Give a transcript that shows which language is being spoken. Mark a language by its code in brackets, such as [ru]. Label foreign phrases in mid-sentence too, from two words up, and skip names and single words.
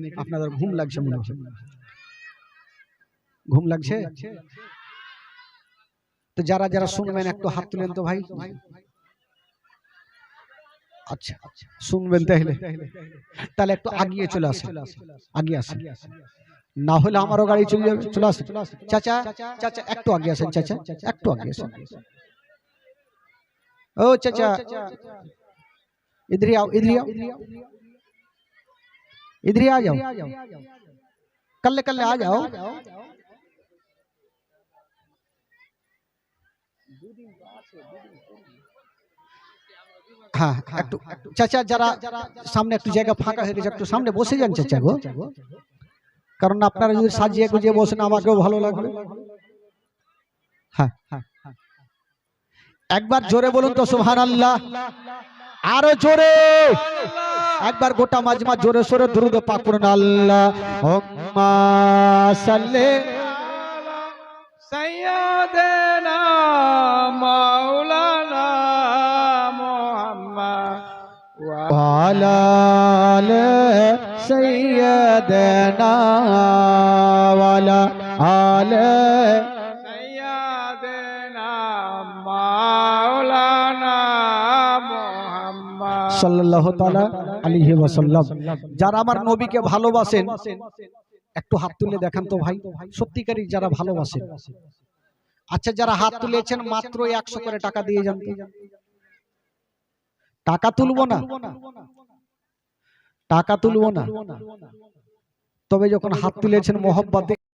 [bn] আপনাদের ঘুম লাগছে মনে হচ্ছে, ঘুম লাগছে তো যারা যারা শুনবেন একটু হাত তুলেন তো ভাই। আচ্ছা শুনবেন তাহলে একটু আগিয়ে চলে আসেন, আগিয়ে আসেন, না হলে আমারও গাড়ি চলে যাবে। চলে আসেন চাচা, চাচা একটু আগে আসেন, চাচা একটু আগে আসেন। [hi] ओ चाचा इधर ही आओ, इधर ही आओ, इधर ही आ जाओ, कल्ले कल्ले आ जाओ। [bn] हाँ একটু চাচা যারা সামনে একটু জায়গা ফাঁকা হয়ে গেছে, একটু সামনে বসে যান চাচা গো, কারণ আপনারা যদি সাজিয়ে গুজিয়ে বসেন আমাকেও ভালো লাগবে। হ্যাঁ হ্যাঁ, একবার জোরে বলুন তো সুবহানাল্লাহ, আরো জোরে, একবার গোটা মাজমা জোরে সোরে দুরূদ পাক পড়ুন। [ar] اللهم صل سيدنا مولانا محمد وعلى آل سيدنا وعلى آل صلى الله تعالى عليه وسلم. [bn] যারা আমার নবীকে ভালোবাসেন একটু হাত তুলে দেখান তো ভাই, সত্যিকারই যারা ভালোবাসেন। আচ্ছা যারা হাত তুলেছেন মাত্র 100 করে টাকা দিয়ে যান। টাকা তুলবো না, টাকা তুলবো না, তবে যখন হাত তুলেছেন মহব্বতে